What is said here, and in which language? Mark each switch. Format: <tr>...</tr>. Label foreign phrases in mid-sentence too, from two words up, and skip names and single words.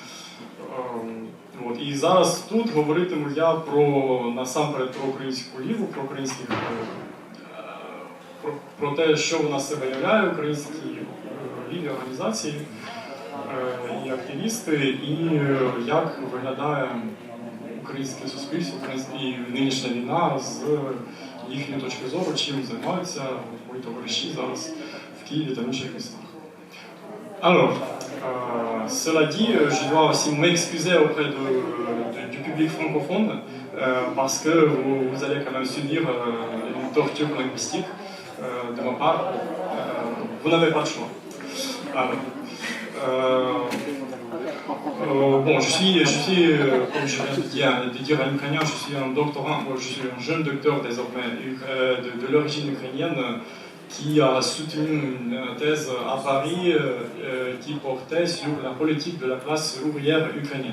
<uk>І зараз тут говоритиму я насамперед про українську ліву, про українських, про те, що вона з себе являє, українські ліві організації і активісти, і як виглядає українське суспільство і нинішня війна з їхньої точки зору, чим займаються мої товариші зараз в Києві та інших містах.</uk> <fr>Alors, cela dit, je dois aussi m'excuser auprès du public francophone parce que vous allez quand même subir une torture linguistique de ma part. Vous n'avez pas de choix. Alors, je suis comme je viens de dire en ukrainien, je suis un doctorant, je suis un jeune docteur désormais de l'origine ukrainienne qui a soutenu une thèse à Paris qui portait sur la politique de la classe ouvrière ukrainienne.</fr>